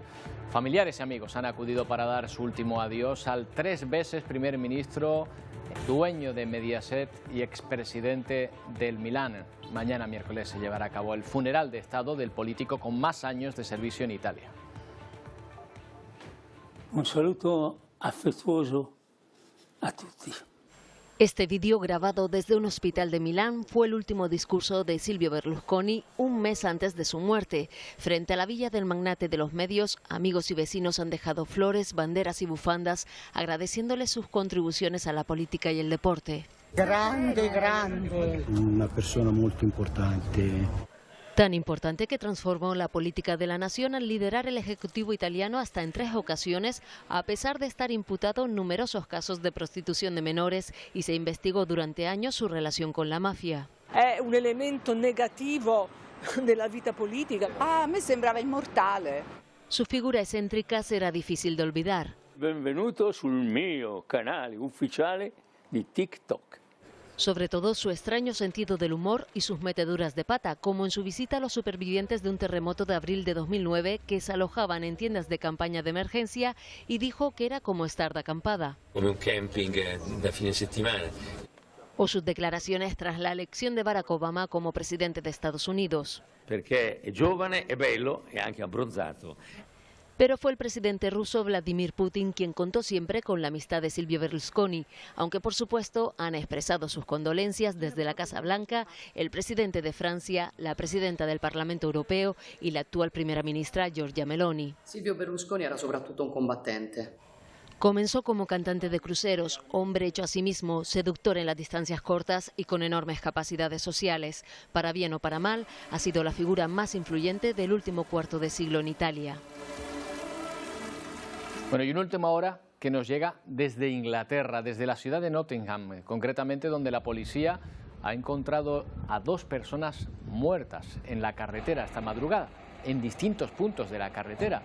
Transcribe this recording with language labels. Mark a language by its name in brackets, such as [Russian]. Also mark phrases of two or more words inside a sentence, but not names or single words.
[Spanish] Familiares y amigos han acudido para dar su último adiós al 3 veces primer ministro, dueño de Mediaset y expresidente del Milán. Mañana miércoles se llevará a cabo el funeral de Estado del político con más años de servicio en Italia. [Italian] Un saluto affettuoso a tutti. [Spanish] Este vídeo, grabado desde un hospital de Milán, fue el último discurso de Silvio Berlusconi un mes antes de su muerte. Frente a la villa del magnate de los medios, amigos y vecinos han dejado flores, banderas y bufandas, agradeciéndole sus contribuciones a la política y el deporte. [Italian] Grande, grande. [Spanish] Una persona muy importante. Tan importante que transformó la política de la nación al liderar el Ejecutivo italiano hasta en 3 ocasiones, a pesar de estar imputado en numerosos casos de prostitución de menores, y se investigó durante años su relación con la mafia. [Italian] È un elemento negativo della vita politica. Ah, a me sembrava inmortale. [Spanish] Su figura excéntrica será difícil de olvidar. [Italian] Benvenuto sul mio canale ufficiale di TikTok. [Spanish] Sobre todo su extraño sentido del humor y sus meteduras de pata, como en su visita a los supervivientes de un terremoto de abril de 2009 que se alojaban en tiendas de campaña de emergencia, y dijo que era como estar de acampada. [Italian] Come un camping da fine settimana. [Spanish] O sus declaraciones tras la elección de Barack Obama como presidente de Estados Unidos. [Italian] Perché è giovane, è bello e anche abbronzato. [Spanish] Pero fue el presidente ruso Vladimir Putin quien contó siempre con la amistad de Silvio Berlusconi, aunque por supuesto han expresado sus condolencias desde la Casa Blanca el presidente de Francia, la presidenta del Parlamento Europeo y la actual primera ministra Giorgia Meloni. [Italian] Silvio Berlusconi era soprattutto un combattente. [Spanish] Comenzó como cantante de cruceros, hombre hecho a sí mismo, seductor en las distancias cortas y con enormes capacidades sociales. Para bien o para mal, ha sido la figura más influyente del último cuarto de siglo en Italia. Bueno, y una última hora que nos llega desde Inglaterra, desde la ciudad de Nottingham, concretamente donde la policía ha encontrado a 2 personas muertas en la carretera esta madrugada, en distintos puntos de la carretera.